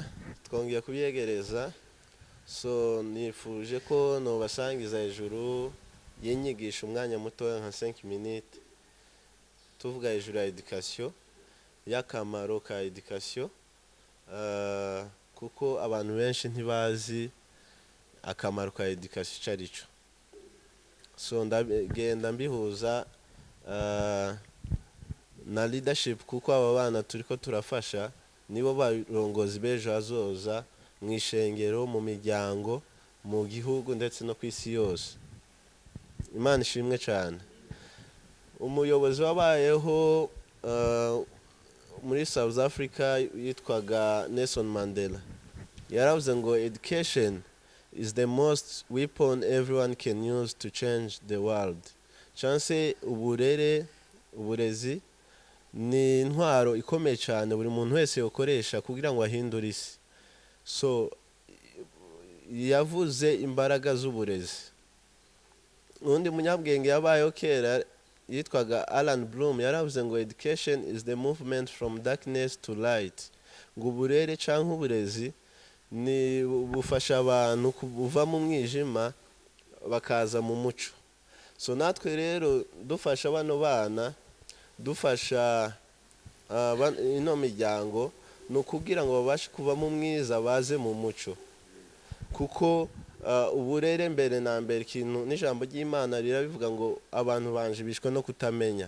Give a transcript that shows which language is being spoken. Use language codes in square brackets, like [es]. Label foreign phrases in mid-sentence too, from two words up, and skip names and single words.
[rn] Twongeye kubyegereza, so nifuje ko nobasangiza hejuru y'inyigisho umwanya mutoya nka 5 minutes, tuvuga hejuru ya education, y'akamaro ka education, kuko abantu benshi ntibazi akamaro ka education carico. So ndagenda mbihuza na leadership, kuko aba bana turiko turafasha nibo barongozi bejo hazoza mu ishengero, mu miryango, mu gihugu ndetse no kwisi yose. Imana ishimwe cyane. Umuyobozi wabayeho muri South Africa yitwaga Nelson Mandela yaravuze ngo [en] education is the most weapon everyone can use to change the world. [rn] Chance uburezi ni intwaro ikomeye cyane buri muntu wese yokoresha kugira ngo ahindure isi. So yavuze imbaraga z'uburezi. Undi munyabwenge yabayeho kera yitwaga Alan Bloom yaravuze ngo [en] education is the movement from darkness to light. [rn] Ngo uburere canke uburezi ni bufasha abantu kuva mu mwijima bakaza mu muco. So natwe rero dufasha bano bana, dufasha ino miryango, no kugira ngo babashe kuva mu mwiza baze mu muco, kuko uburere mbere na mbere ikintu n'ijambo ry'Imana rirabivuga ngo abantu banje bishwe no kutamenya.